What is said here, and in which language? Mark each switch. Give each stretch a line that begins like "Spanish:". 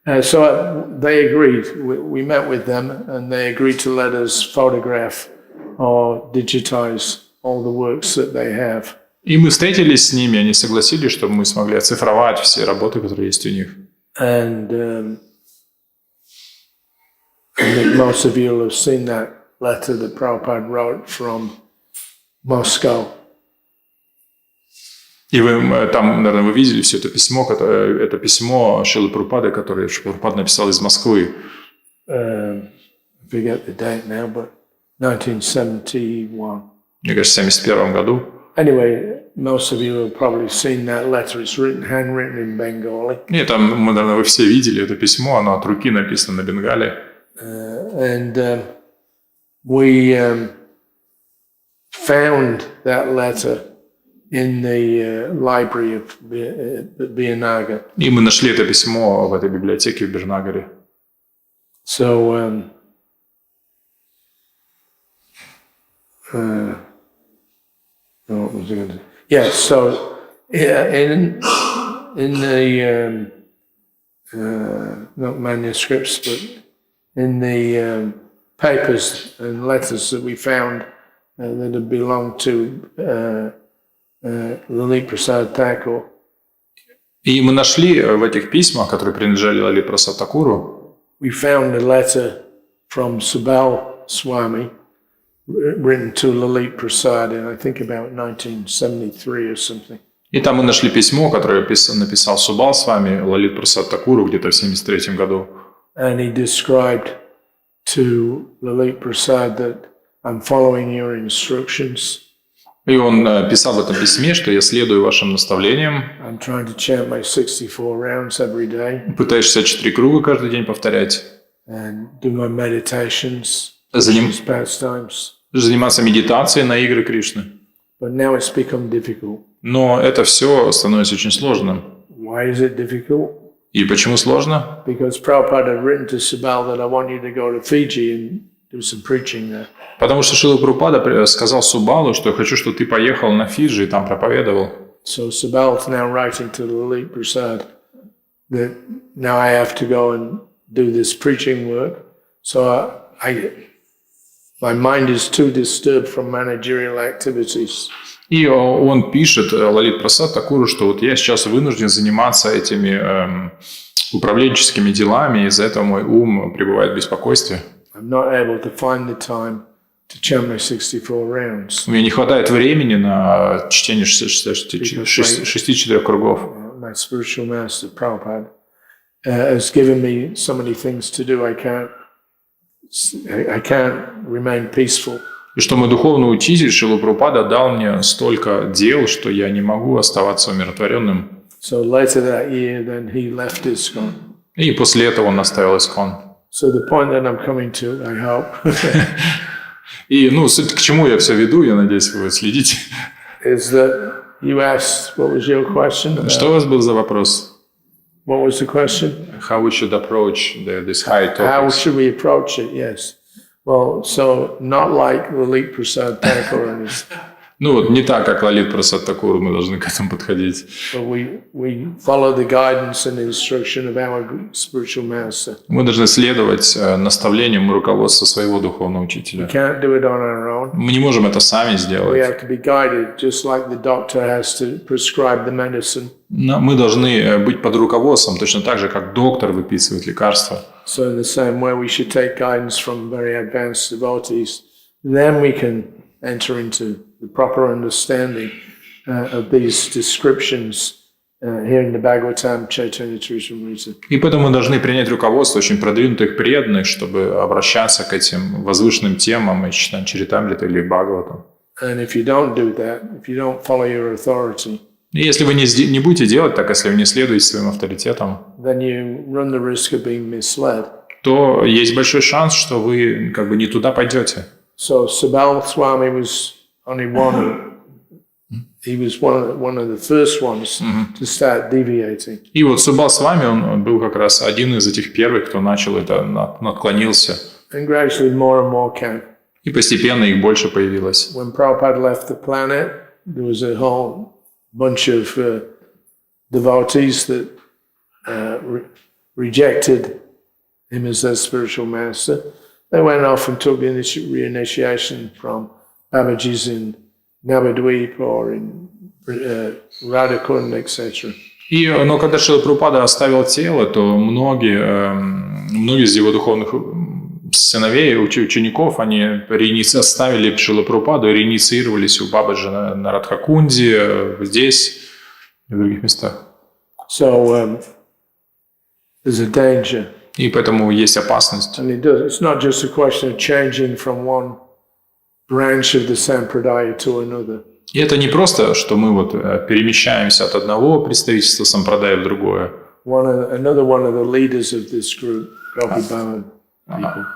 English: So they agreed. We met with them, and they agreed to let us photograph or digitize all the works that they have.
Russian: И мы встретились с ними, они согласились, чтобы мы смогли оцифровать все работы, которые есть у них.
English: And I think most of you will have seen that letter that Prabhupada wrote from Moscow.
Russian: И вы там, наверное, вы видели все это письмо Шрилы Прабхупады, которое Прабхупада написал из Москвы.
English: I forget the date now, but 1971.
Russian: Мне кажется, в 1971 году.
English: Anyway, most of you have probably seen that letter. It's handwritten in Bengali.
Russian: И там, наверное, вы все видели это письмо, оно от руки написано на бенгале.
English: And we found that letter in the library of Birnagar.
Russian: И мы нашли это письмо в этой библиотеке в Бирнагаре.
English: So, what was I going to say? Yeah, so in the not manuscripts, but in the papers and letters that we found that had belonged to Lalit Prasad Thakur.
Russian: И мы нашли в этих письмах, которые принадлежали Лалит Прасад Такуру,
English: we found a letter from Subal Swami written to Lalit Prasad in, I think, about 1973 or something.
Russian: И там мы нашли письмо, которое написал Субал с вами, Лалит Прасад Такуру, где-то в 1973 году.
English: And he described to Lalit Prasad that I'm following your instructions.
Russian: И он писал в этом письме, что я следую вашим наставлениям.
English: I'm trying to chant my 64 rounds every day.
Russian: Пытаюсь 64 круга каждый день повторять.
English: And do my meditations, pastimes.
Russian: Заниматься медитацией на игры Кришны.
English: But now it's become difficult.
Russian: Но это все становится очень сложным.
English: Why is it difficult?
Russian: И почему сложно?
English: Because Prabhupada had written to Subal that I want you to go to Fiji and do some preaching there.
Russian: Потому что Шрила Прабхупада сказал Субалу, что я хочу, чтобы ты поехал на Фиджи и там проповедовал.
English: So Subal is now writing to Lalit Prasad that now I have to go and do this preaching work. So my mind is too disturbed from managerial activities.
Russian: И он пишет Лалит Прасад Такуру, что вот я сейчас вынужден заниматься этими управленческими делами, из-за этого мой ум пребывает в беспокойстве.
English: I'm not able to find the time to chant my 64 rounds.
Russian: У меня не хватает времени на чтение 64 кругов.
English: My spiritual master Prabhupada has given me so many things to do. I can't remain peaceful.
Russian: И что мой духовный учитель Шрила Прабхупада дал мне столько дел, что я не могу оставаться умиротворенным.
English: So later that year, then he left ISKCON.
Russian: И после этого он оставил ISKCON.
English: So the point that I'm coming to, I hope.
Russian: И, суть к чему я все веду, я надеюсь, вы следите.
English: Is that you asked, what was your question?
Russian: Что у вас был за вопрос?
English: What was the question? How we should approach this high topics? How should we approach it? Yes. Well, so not like Lalit Prasad Thakur and his
Russian: Ну вот не так, как Лалит Прасад Такур, мы должны к этому подходить.
English: But we follow the guidance and instruction of our spiritual master.
Russian: Мы должны следовать наставлениям и руководству своего духовного
English: We
Russian: учителя.
English: can't do it on our own.
Russian: Мы не можем это сами
English: We
Russian: сделать.
English: have to be guided, just like the doctor has to prescribe the medicine.
Russian: Но мы должны быть под руководством, точно так же, как доктор выписывает лекарства.
English: So in the same way, we should take guidance from very advanced devotees. Then we can enter into the proper understanding of these descriptions here in the Bhagavatam, Chaitanya Charitamrita.
Russian: И поэтому мы должны принять руководство очень продвинутых преданных, чтобы обращаться к этим возвышенным темам и читать Чаритамриту или Бхагаватам.
English: And if you don't do that, if you don't follow your authority,
Russian: И если вы не будете делать так, если вы не следуете своим авторитетам,
English: then you run the risk of being misled.
Russian: то есть большой шанс, что вы как бы не туда пойдете.
English: So Sabal Swami was only he was one of the first ones to start deviating.
Russian: И вот Субал с вами, он был как раз один из этих первых, кто начал это, отклонился.
English: And gradually more and more came.
Russian: И постепенно их больше появилось.
English: When Prabhupada left the planet, there was a whole bunch of devotees that rejected him as their spiritual master. They went off and took reinitiation from Babaji's in Navadvip or in Radhakund, etc.
Russian: Но когда Шрила Прабхупада оставил тело, то многие из его духовных сыновей, учеников, они оставили Шрилу Прабхупаду и реинициировались у Бабаджи на Радхакунде, здесь и в других местах.
English: So there's a danger.
Russian: И поэтому есть опасность.
English: And it's not just a question of changing from one branch of the Sampradaya to another.
Russian: И это не просто, что мы вот перемещаемся от одного представительства сампрадая в другое.
English: Another one of the leaders of this group, Gopi Bhavan people.